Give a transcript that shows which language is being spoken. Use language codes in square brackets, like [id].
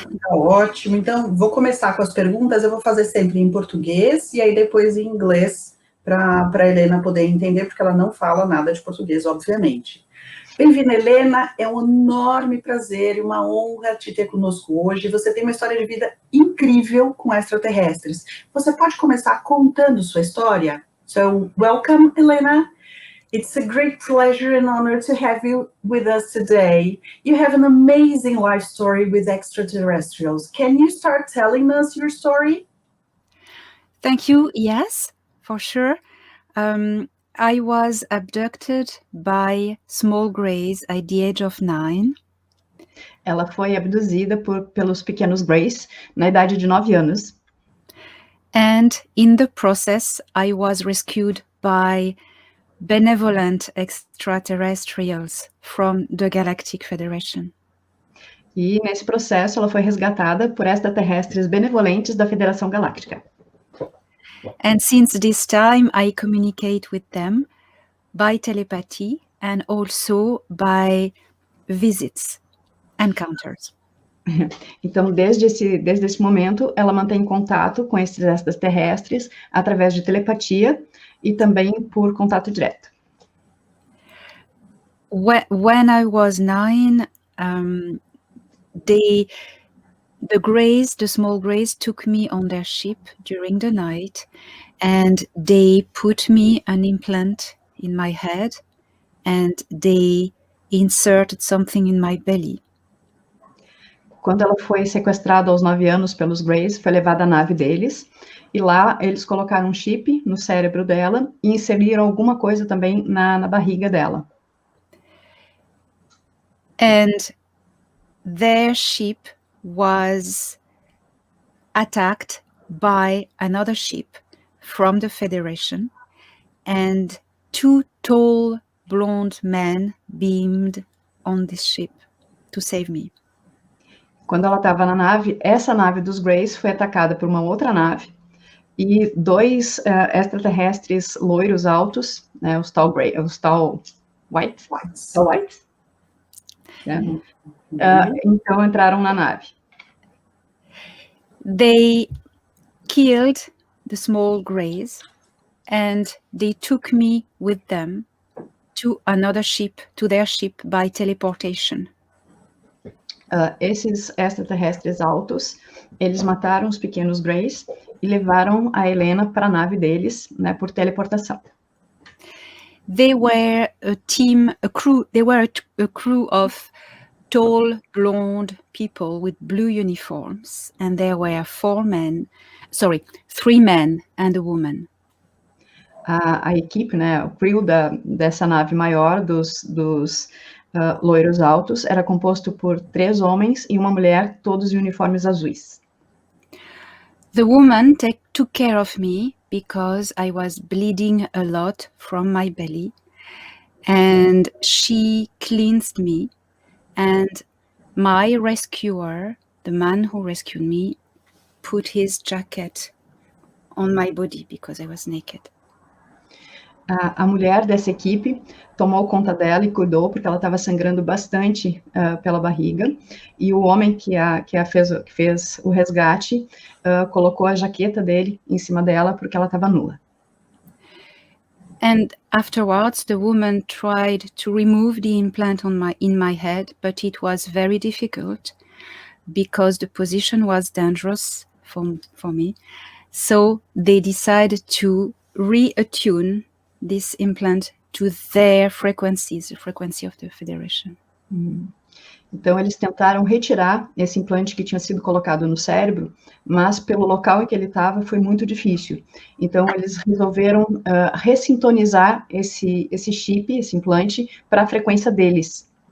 [pt] Ótimo, então vou começar com as perguntas, eu vou fazer sempre em português e aí depois em inglês, para a Helena poder entender, porque ela não fala nada de português, obviamente. Bem-vinda, Helena, é um enorme prazer e uma honra te ter conosco hoje. Você tem uma história de vida incrível com extraterrestres. Você pode começar contando sua história? [en] So, welcome, Helena. It's a great pleasure and honor to have you with us today. You have an amazing life story with extraterrestrials. Can you start telling us your story? Thank you. Yes, for sure. I was abducted by small greys at the age of 9. [pt] Ela foi abduzida pelos pequenos Greys na idade de 9 anos. [en] And in the process, I was rescued by benevolent extraterrestrials from the Galactic Federation. [pt] E nesse processo ela foi resgatada por extraterrestres benevolentes da Federação Galáctica. [en] And since this time, I communicate with them by telepathy and also by visits, encounters. [pt] Então, desde esse momento, ela mantém contato com esses extraterrestres através de telepatia e também por contato direto. [en] When I was 9, the Greys, the small Greys, took me on their ship during the night, and they put me an implant in my head, and they inserted something in my belly. [pt] Quando ela foi sequestrada aos 9 anos pelos Greys, foi levada à nave deles, e lá eles colocaram um chip no cérebro dela e inseriram alguma coisa também na barriga dela. [en] And their ship was attacked by another ship from the Federation, and 2 tall blonde men beamed on this ship to save me. [pt] Quando ela estava na nave, essa nave dos Greys foi atacada por uma outra nave, e 2 extraterrestres loiros altos, né, os tall whites. [en] Tall whites? Yeah. [pt] Então entraram na nave. [en] They killed the small Greys and they took me with them to another ship, to their ship by teleportation. [pt] Esses extraterrestres altos, eles mataram os pequenos Greys e levaram a Helena para a nave deles, né, por teleportação. [en] They were a crew of tall, blonde people with blue uniforms, and there were 3 men and a woman. [pt] A equipe, né, o crew dessa nave maior, dos loiros altos, era composto por 3 homens e uma mulher, todos em uniformes azuis. [en] The woman took care of me because I was bleeding a lot from my belly, and she cleansed me, and my rescuer, the man who rescued me, put his jacket on my body because I was naked. [pt] A mulher dessa equipe tomou conta dela e cuidou, porque ela estava sangrando bastante pela barriga, e o homem que fez o resgate colocou a jaqueta dele em cima dela, porque ela estava nua. [en] And afterwards, the woman tried to remove the implant in my head, but it was very difficult because the position was dangerous for me. So they decided to reattune this implant to their frequencies, the frequency of the Federation. [pt] Então, eles tentaram retirar esse implante que tinha sido colocado no cérebro, mas pelo local em que ele estava foi muito difícil. Então, eles resolveram ressintonizar esse chip, esse implante, para a frequência deles.